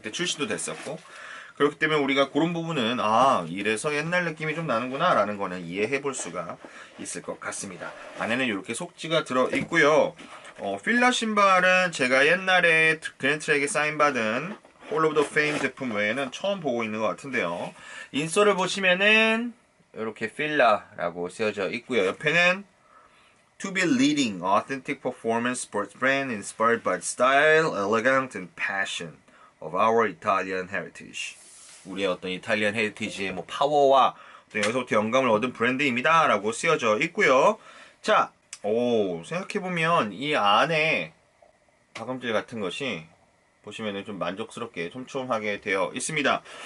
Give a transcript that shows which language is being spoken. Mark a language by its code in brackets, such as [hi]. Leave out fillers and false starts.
[ko] 그때 출시도 됐었고, 그렇기 때문에 우리가 그런 부분은 이래서 옛날 느낌이 좀 나는구나 라는 거는 이해해 볼 수가 있을 것 같습니다. 안에는 이렇게 속지가 들어 있고요. 필라 신발은 제가 옛날에 그랜트랙에 사인받은 홀 오브 더 페임 제품 외에는 처음 보고 있는 것 같은데요. 인솔을 보시면은 이렇게 필라라고 쓰여져 있고요. 옆에는 [en] To be leading authentic performance sports brand inspired by the style, elegance and passion of our Italian heritage. [ko] 우리의 어떤 이탈리안 헤리티지의 뭐 파워와 여기서부터 영감을 얻은 브랜드입니다 라고 쓰여져 있고요. 자, 생각해보면 이 안에 박음질 같은 것이 보시면은 좀 만족스럽게 촘촘하게 되어 있습니다.